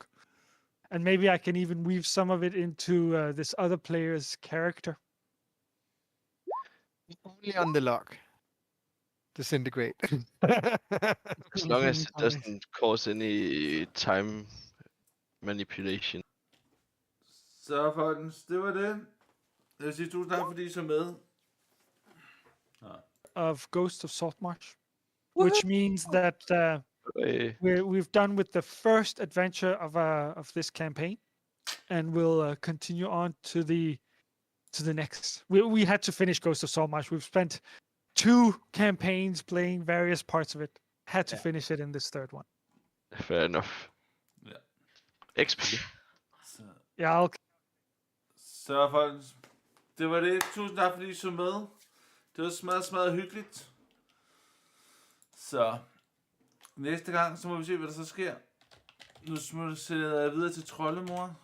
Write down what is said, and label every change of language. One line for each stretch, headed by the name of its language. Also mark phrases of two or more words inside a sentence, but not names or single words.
English: And maybe I can even weave some of it into this other player's character. Only on the lock. Disintegrate. As long as it Okay. doesn't cause any time manipulation.
Danish: Så folkens, det var det. Jeg vil sige tusind tak, fordi I så med.
English: Of Ghost of Saltmarsh, which means that we've done with the first adventure of this campaign, and we'll continue on to the next. We had to finish Ghost of Saltmarsh. We've spent 2 campaigns playing various parts of it. Had to finish it in this third one. Fair enough.
Danish: Ja.
English: XP. Yeah,
Danish: Så folkens, det var det. Tusind tak, fordi I så med. Det var smadret hyggeligt. Så næste gang, så må vi se, hvad der så sker. Nu sætter jeg videre til Troldemor.